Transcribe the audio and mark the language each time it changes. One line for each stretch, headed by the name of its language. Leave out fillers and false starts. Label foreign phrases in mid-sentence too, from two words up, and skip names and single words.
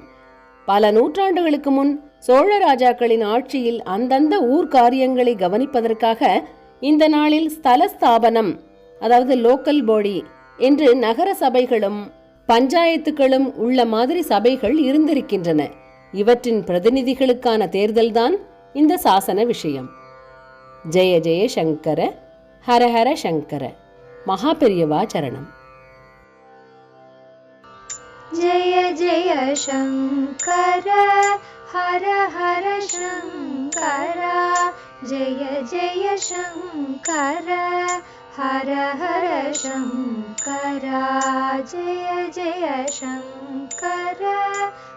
Tamil: பல நூற்றாண்டுகளுக்கு முன் சோழ ராஜாக்களின் ஆட்சியில் அந்தந்த ஊர் காரியங்களை கவனிப்பதற்காக இந்த நாளில் ஸ்தல ஸ்தாபனம், அதாவது
English: local body
Tamil: என்று நகர சபைகளும் பஞ்சாயத்துகளும் உள்ள மாதிரி சபைகள் இருந்திருக்கின்றன. இவற்றின் பிரதிநிதிகளுக்கான தேர்தல்தான் இந்த சாசன விஷயம்.
Sanskrit: जय जय शङ्कर, हर हर शङ्कर.
Tamil: மகாபெரியவா சரணம்.
Sanskrit: जय जय शङ्कर हर हर शङ्कर जय जय शङ्कर हर हर शङ्कर जय जय शङ्कर